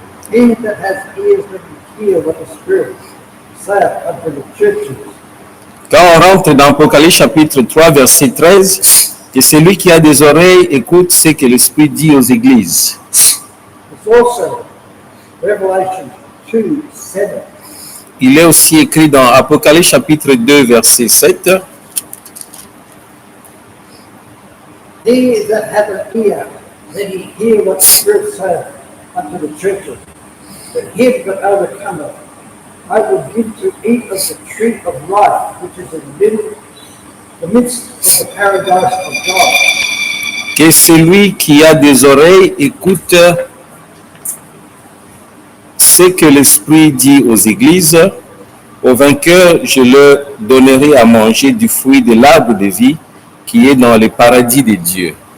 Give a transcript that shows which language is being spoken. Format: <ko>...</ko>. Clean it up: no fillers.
<en>He that has ears, let him hear what the Spirit saith unto the churches.</en> <fr>Quand on rentre dans Apocalypse chapitre 3, verset 13, que celui qui a des oreilles écoute ce que l'Esprit dit aux églises.</fr> <en>It's also Revelation 2:7.</en> <fr>Il est aussi écrit dans Apocalypse chapitre 2, verset 7.</fr> <en>He that hath an ear, let him hear what the Spirit saith unto the churches. But him that overcometh, I will give to eat of the tree of life, which is in the midst of the paradise of God.</en> <fr>Que celui qui a des oreilles écoute ce que l'Esprit dit aux églises. Au vainqueur, je leur donnerai à manger du fruit de l'arbre de vie qui est dans le paradis de Dieu.</fr>